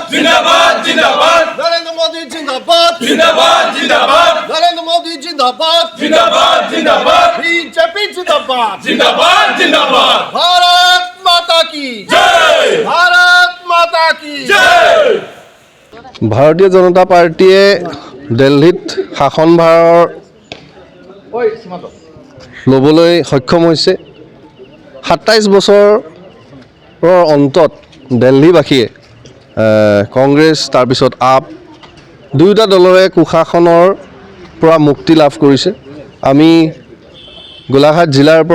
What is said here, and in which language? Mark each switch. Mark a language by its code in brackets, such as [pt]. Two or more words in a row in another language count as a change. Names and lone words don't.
[hi] जिंदाबाद जिंदाबाद नरेंद्र मोदी जिंदाबाद जिंदाबाद जिंदाबाद नरेंद्र मोदी जिंदाबाद जिंदाबाद जिंदाबाद बीजेपी जिंदाबाद जिंदाबाद जिंदाबाद भारत माता की जय भारत माता की जय [as] ভাৰতীয় জনতা পাৰ্টীয়ে দিল্লীত শাসনভাৰ ল'বলৈ সক্ষম হৈছে ২৭ বছৰৰ অন্তত দিল্লীবাসীয়ে কংগ্ৰেছ তাৰপিছত আপ দুয়োটা দলৰে কুশাসনৰ পৰা মুক্তি লাভ কৰিছে আমি গোলাঘাট জিলাৰ পৰা